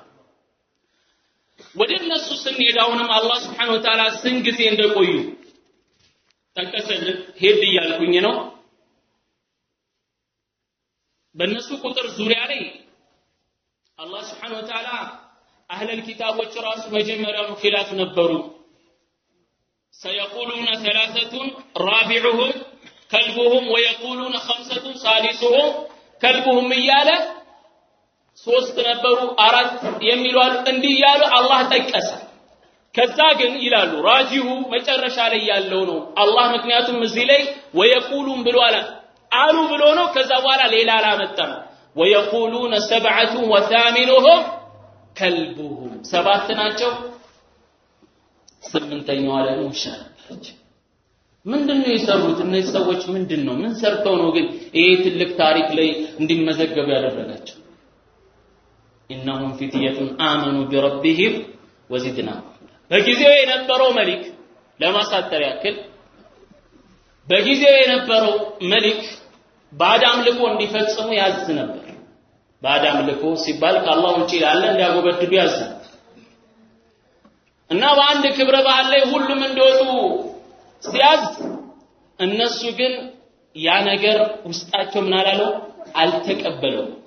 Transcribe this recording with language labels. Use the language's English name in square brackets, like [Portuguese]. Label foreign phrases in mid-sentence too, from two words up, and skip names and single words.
[Amharic] ወደ እነሱ ስንሄድ አሁንም አላህ [Arabic] سبحانه وتعالى [Amharic] ስንጊዜ እንደቆዩ ጠቀሰልን ሄድ እያልኩኝ ነው በእነሱ ቁጥር ዙሪያ ላይ አላህ [Arabic] سبحانه وتعالى [Amharic] አህለል ኪታቦች ራሱ መጀመሪያው ኺላፍ ነበሩ [Arabic] سيقولون ثلاثة رابعهم كلبهم ويقولون خمسة سادسهم كلبهم [Amharic] እያለ ሶስት ነበሩ አራት የሚሉ አሉ እንዲህ ያሉ አላህ ጠቀሰ ከዛ ግን ይላሉ ራጂሁ መጨረሻ ላይ ያለው ነው አላህ ምክንያቱም እዚህ ላይ ወየቁሉን ብሎ አሉ ብሎ ነው ከዛ በኋላ ሌላ አላመጣም [Arabic] ويقولون سبعة وثامنهم كلبهم [Amharic] ሰባት ናቸው ስምንተኛው አለ ነው ሻለች ምንድነው የሰሩት እነዚህ ሰዎች ምንድነው ምን ሰርተው ነው ግን ይሄ ትልቅ ታሪክ ላይ እንዲመዘገቡ ያደረጋቸው [Arabic] إنهم فتية آمنوا بربهم وزدناهم [Amharic] በጊዜው የነበረው መሊክ ለማሳጠር ያክል በጊዜው የነበረው መሊክ ባዕድ አምልኮ እንዲፈጽሙ ያዝ ነበር ባዕድ አምልኮ ሲባል ከአላህ ውጪ ያለ እንዲያጎበድዱ ያዝ እና በአንድ ክብረ በዓል ላይ ሁሉም እንደወጡ ሲያዝ እነሱ ግን ያ ነገር ውስጣቸው ምን አላለው አልተቀበለው